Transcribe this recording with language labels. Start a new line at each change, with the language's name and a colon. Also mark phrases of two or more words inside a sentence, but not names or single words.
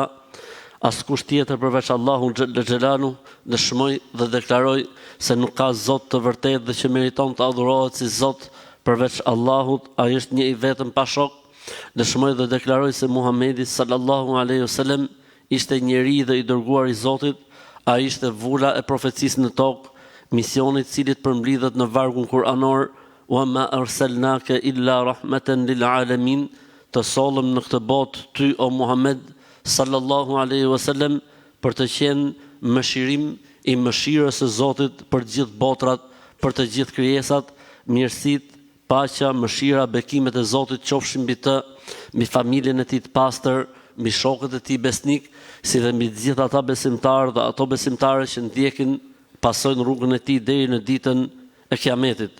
Albanian: Askush tjetër përveç Allahu xhelalu, dëshmoj dhe deklaroj se nuk ka Zot të vërtetë dhe që meriton të adhurohet si Zot përveç Allahut, ai është një I vetëm pa shok. Dëshmoj dhe deklaroj se Muhamedi
Arabic: صلى الله عليه وسلم
Albanian: ishte njeri dhe I dërguar I Zotit, ai ishte vula e profecisë në tokë, misioni I cilit përmblidhet në vargun kuranor,
Arabic: وما أرسلناك إلا رحمة للعالمين,
Albanian: të sollëm në këtë botë ty o Muhammed sallallahu
Arabic: عليه وسلم
Albanian: për të qenë mëshirim I mëshirës së Zotit për të gjithë botrat, për të gjithë krijesat, mirësitë, paqja, mëshira, bekimet e Zotit qofshin mbi të, mbi familjen e tij të pastër, mbi shokët e tij besnik, si dhe mbi të gjithë ata besimtarë dhe ato besimtare që ndjekin, pasojnë rrugën e tij deri në ditën e Kiametit.